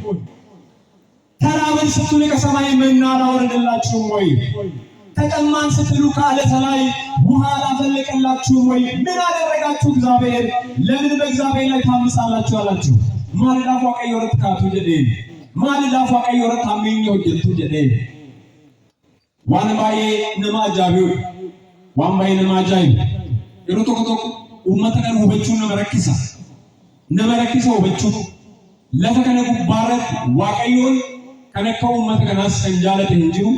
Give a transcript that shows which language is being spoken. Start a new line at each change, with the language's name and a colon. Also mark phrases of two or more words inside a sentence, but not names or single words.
Amharic: ተራበን ስትሉ ከሰማይ መና አላወረደላችሁም ወይ ተጠማን ስትሉ ከዓለት ላይ ውሃ አላፈለቀላችሁም ወይ ምን አደረጋችሁ እግዚአብሔር ለምን በእግዚአብሔር ላይ ታምሳላችሁ አላችሁ ማለዳ
Oromo: Waaqayyoon kaatu jedheen maaliidha Waaqayyoon taamiin hojjetu jedheen waan baay'ee nama ajaa'ibu waan baay'ee nama ajaa'ibu yeroo tokko uummata kan hubachuu nama rakkisa hubachuu lafa kana gubbaarratti waaqayyoon kan akka uummata kanaas kan jaalate hin jiru.